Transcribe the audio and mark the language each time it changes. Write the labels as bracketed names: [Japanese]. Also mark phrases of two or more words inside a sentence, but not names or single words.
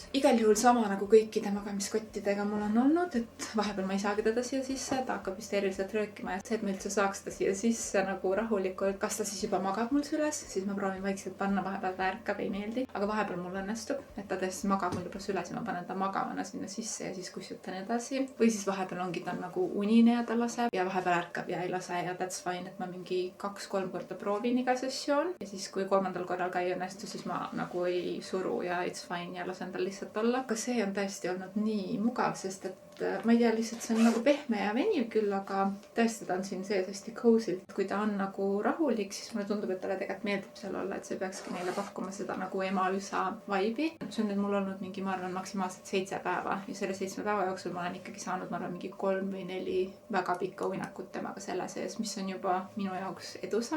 [Estonian] Igal juhul sama nagu kõikide magamiskottidega mul on olnud, et vahepeal ma ei saagi teda siia sisse, ta hakkab hüsteeriliselt röökima ja see, et ma üldse saaks ta siia sisse nagu rahulikult, kas ta siis juba magab mul süles, siis ma proovin vaikselt panna, vahepeal ta ärkab, ei meeldi, aga vahepeal mul õnnestub, et ta tõesti magab mul juba süles ja ma panen ta magavana sinna sisse ja siis kusjutan edasi. Või siis vahepeal ongi ta nagu unine ja ta laseb ja vahepeal ärkab ja ei lase ja [English] that's fine, [Estonian] et ma mingi 2-3 korda proovin iga sessioon ja siis kui 3. korral ka ei õnnestu, siis ma nagu ei suru ja [English] it's fine [Estonian] ja lasen tal lihtsalt olla. Aga see on tõesti olnud nii mugav, sest et ma ei tea, lihtsalt see on nagu pehme ja veniv küll, aga tõesti ta on siin sees hästi cozy'lt. Kui ta on nagu rahulik, siis mulle tundub, et talle tegelikult meeldib seal olla, et see peakski neile pakkuma seda nagu ema-üsa vibe'i. See on nüüd mul olnud mingi, ma arvan, maksimaalselt 7 päeva ja selle 7 päeva jooksul ma olen ikkagi saanud, ma arvan, mingi 3 või 4 väga pikka uinakut temaga selle sees, mis on juba minu jaoks edusam.